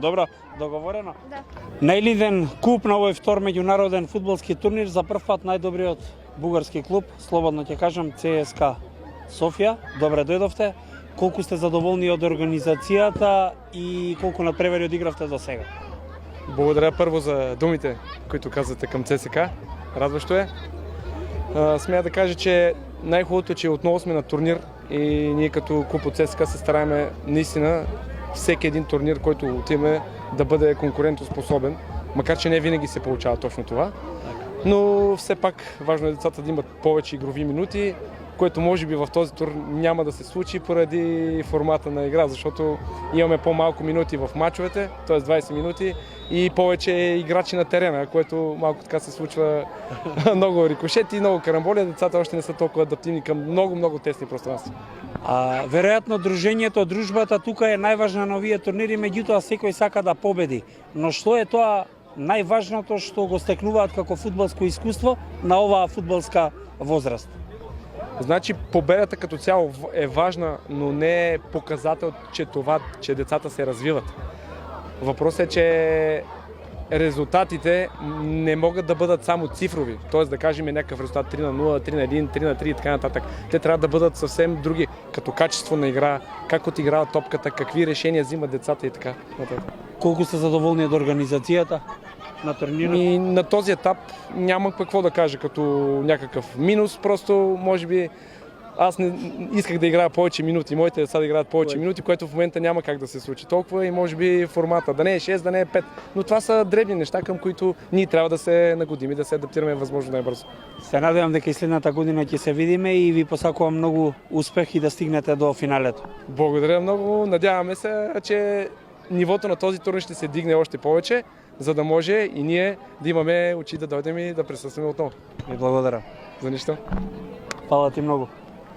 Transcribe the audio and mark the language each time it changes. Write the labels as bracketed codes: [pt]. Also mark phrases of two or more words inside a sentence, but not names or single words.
[mk] Добро? Договорено? Да. Најлиден куп на овој втор меѓународен фудбалски турнир, за прв пат најдобриот бугарски клуб, слободно ќе кажам, ЦСКА Софија. Добре дојдовте. Колку сте задоволни од организацијата и колку надпревари одигравте до сега? [bg] Благодаря първо за думите, които казвате към ЦСКА. Радващо е. Смея да кажа, че най-хубавото е, че отново сме на турнир и ние като клуб от ЦСКА се стараем наистина всеки един турнир, който отиваме, да бъде конкурентоспособен, макар че не винаги се получава точно това. Но все пак важно е децата да имат повече игрови минути, което може би в този тур няма да се случи поради формата на игра, защото имаме по-малко минути в мачовете, т.е. 20 минути и повече играчи на терена, което малко така се случва много рикошети, много карамболи, децата още не са толкова адаптивни към много тесни пространства. [mk] Веројатно дружењето, дружбата тука е најважна на овие турнири, меѓутоа секој сака да победи. Но што е тоа најважното што го стекнуваат како фудбалско искуство на оваа фудбалска возраст? [bg] Значи победата като цяло е важна, но не е показател, че децата се развиват. Въпросът е, че резултатите не могат да бъдат само цифрови, т.е. да кажем някакъв резултат 3-0, 3-1, 3-3 и така нататък. Те трябва да бъдат съвсем други, като качество на игра, как отиграват топката, какви решения взимат децата и така нататък. [mk] Колку сте задоволни од организацијата на турнирот? [bg] И на този етап няма какво да кажа като някакъв минус, просто може би аз не исках да играя повече минути, моите деца да играят повече минути, което в момента няма как да се случи толкова и може би формата да не е 6, да не е 5. Но това са дребни неща, към които ние трябва да се нагодим и да се адаптираме възможно най-бързо. [mk] Се надевам дека и следната година ќе се видиме и ви посакувам многу успех и да стигнете до финалето. [bg] Благодаря много, надяваме се, че нивото на този турнир ще се дигне още повече, за да може и ние да имаме очи да дойдем и да присъстваме отново. И благодаря. За нищо. [mk] Фала ти многу.